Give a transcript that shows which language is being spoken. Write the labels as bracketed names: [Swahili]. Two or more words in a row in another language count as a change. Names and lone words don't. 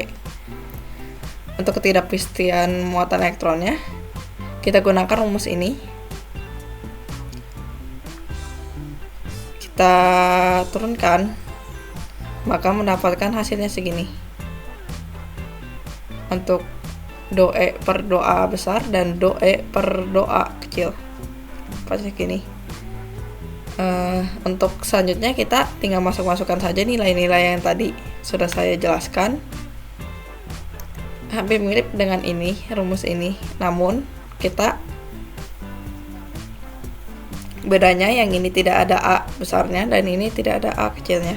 [Indonesian] Untuk ketidakpastian muatan elektronnya, kita gunakan rumus ini. Kita turunkan, maka mendapatkan hasilnya segini. Untuk do E per do A besar dan do E per do A kecil. Pasti gini. Untuk selanjutnya kita tinggal masukkan saja nilai-nilai yang tadi sudah saya jelaskan. Hampir mirip dengan ini, rumus ini. Namun kita bedanya yang ini tidak ada A besarnya dan ini tidak ada A kecilnya.